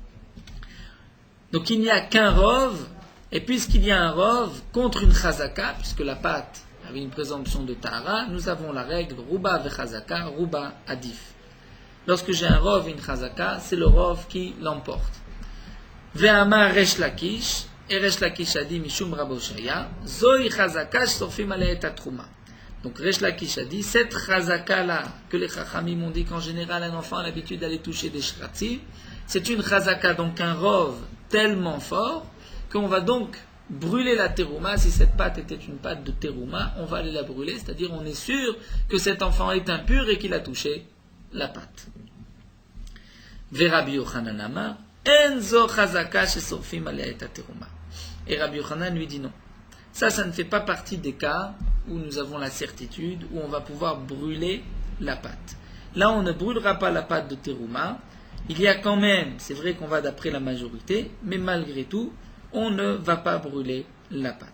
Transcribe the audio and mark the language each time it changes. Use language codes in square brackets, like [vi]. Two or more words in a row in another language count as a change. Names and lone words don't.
[fr] Donc il n'y a qu'un rov, et puisqu'il y a un rov contre une chazaka, puisque la pâte avait une présomption de tahara, nous avons la règle [he] רובא וחזקה, רובא עדיף. [fr] Lorsque j'ai un rov et une chazaka, c'est le rov qui l'emporte. [he] ואמר ריש לקיש, [fr] et resh lakish a dit [he] משום רבי הושעיא, זו חזקה ששורפים עליה את התרומה. [fr] Donc resh lakish a dit, cette chazaka là, que les chachamim ont dit qu'en général un enfant a l'habitude d'aller toucher des shratzim, c'est une chazaka, donc un rov tellement fort, qu'on va donc brûler la terouma. Si cette pâte était une pâte de terouma, on va aller la brûler, c'est-à-dire on est sûr que cet enfant est impur et qu'il a touché la pâte. [he] ורבי יוחנן אמר, אין זו חזקה ששורפים עליה את התרומה. [fr] Et Rabbi Yochanan lui dit non. Ça ne fait pas partie des cas où nous avons la certitude, où on va pouvoir brûler la pâte. Là, on ne brûlera pas la pâte de terouma. Il y a quand même, c'est vrai qu'on va d'après la majorité, mais malgré tout, on ne va pas brûler la pâte.